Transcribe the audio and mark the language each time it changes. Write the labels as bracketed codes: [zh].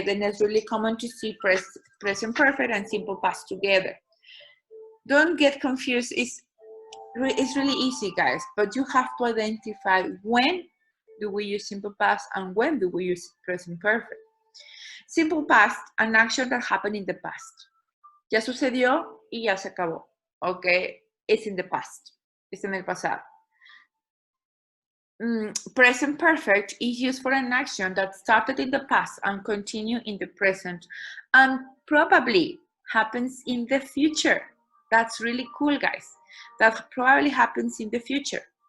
[en] Then it's really common to see present perfect and simple past together. Don't get confused. It's really easy, guys, but you have to identify when do we use simple past and when do we use present perfect. Simple past, an action that happened in the past. [es] Ya sucedió y ya se acabó, okay? [en] It's in the past. It's [es] en el pasado. [en] Present perfect is used for an action that started in the past and continue in the present and probably happens in the future. That's really cool, guys. That probably happens in the future.